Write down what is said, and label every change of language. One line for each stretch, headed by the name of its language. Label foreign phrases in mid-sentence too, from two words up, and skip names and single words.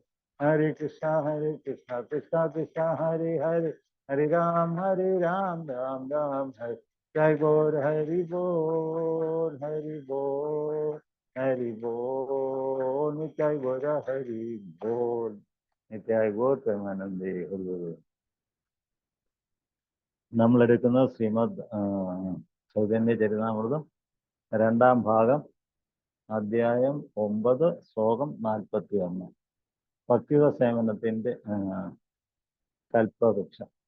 Malayalam: Hare Krishna Krishna Krishna Hare Hare, Hare Ram Ram Ram Hare. Jai Gaur Hari Bol Hari Bol Hari Bol, Nitai Gaur Hari Bol, Nitai Gaur Premanande. നമ്മളെടുക്കുന്നത് ശ്രീമദ് ചൈതന്യ ചരിതാമൃതം രണ്ടാം ഭാഗം, അധ്യായം 9, ശ്ലോകം 41. ഭക്തിയുത സേവനത്തിന്റെ കൽപ്പവൃക്ഷ.